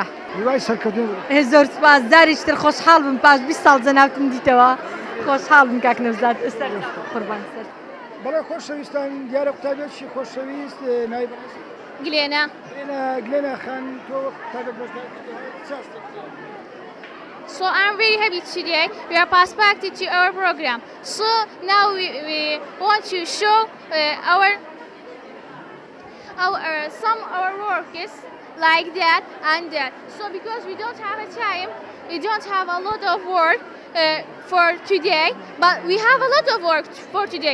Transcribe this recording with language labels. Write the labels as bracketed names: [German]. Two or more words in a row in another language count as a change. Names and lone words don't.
[Central Kurdish] هیوای سەرکەوتن زۆر سپاس زاریشتر خۆشحاڵ بم پاش 20 ساڵ جەنابتم دیتەوە خۆشحاڵ بم کاک نەوزاد قوربان سەر. بەڵێ خۆشەویستان دیارە قوتابیەکی خۆشەویست نایب Glena خان تۆ قوتابێک بەشداری [English] So I'm very happy today. We are participating to our program. So now we want to show some our work is like that and that. So because we don't have a time, we don't have a lot of work for today, but we have a lot of work for today.